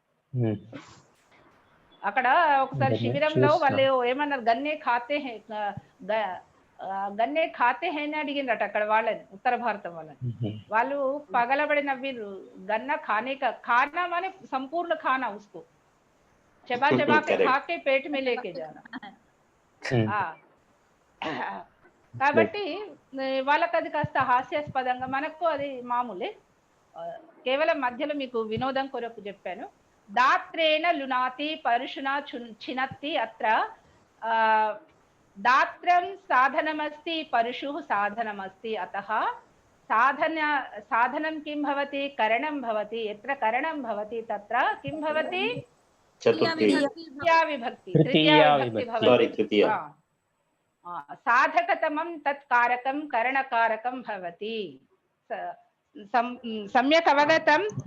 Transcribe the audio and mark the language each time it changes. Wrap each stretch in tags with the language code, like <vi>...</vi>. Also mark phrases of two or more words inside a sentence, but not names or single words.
<te>అక్కడ ఒకసారి శిబిరంలో వాళ్ళు ఏమన్నారు</te> <hi>गन्ने खाते हैं</hi> <te>అని అడిగిండ్రట అక్కడ వాళ్ళని ఉత్తర భారతం వాళ్ళు పగలబడి నవ్విరు</te> <hi>गन्ना खाना माने संपूर्ण खाना उसको चबा के खा के पेट में लेके जाना</hi> <te>కాబట్టి వాళ్ళకి అది కాస్త హాస్యాస్పదంగా మనకు అది మామూలే కేవలం మధ్యలో మీకు వినోదం కొరకు చెప్పాను</te> <sa>దాత్రేణ లునాతి పరుషునా छिनत्ति అత్ర దాత్రం సాధనమస్తి పరుషుః సాధనమస్తి అతః సాధనం किं भवति करणं भवति यत्र करणं भवति तत्र किं भवति चतुर्थी तृतीया विभक्ति तृतीया विभक्ति विभक्ति। Sorry, भवति तृतीया। साधकतमं तत् कारकं करणकारकं भवति सम्यक् अवगतं</sa>